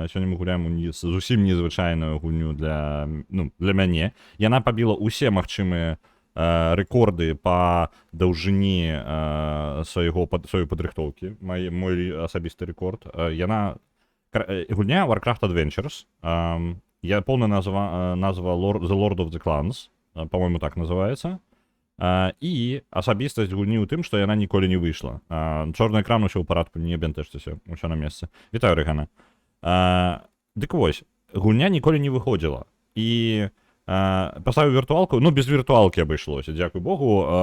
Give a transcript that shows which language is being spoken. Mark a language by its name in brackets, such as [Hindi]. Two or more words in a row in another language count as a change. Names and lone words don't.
[Belarusian] Сёння мы гуляем зусім незвычайную гульню для мяне. Яна пабіла ўсе магчымыя рэкорды па даўжыні сваёй падрыхтоўкі. Мой асабісты рэкорд. Гульня Warcraft Adventures. Поўная назва The Lord of the Clans. [Russian] По-моему, так называецца. [Belarusian] І асабістасць гульні ў тым, што яна ніколі не выйшла. Чорны экран, усё ў парадку, не бянтэжцеся, усё на месцы. Вітаю, Рэгана. Дык вось, гульня ніколі не выходзіла. І паставіў віртуалку, ну, без віртуалкі абышлося, дзякуй богу.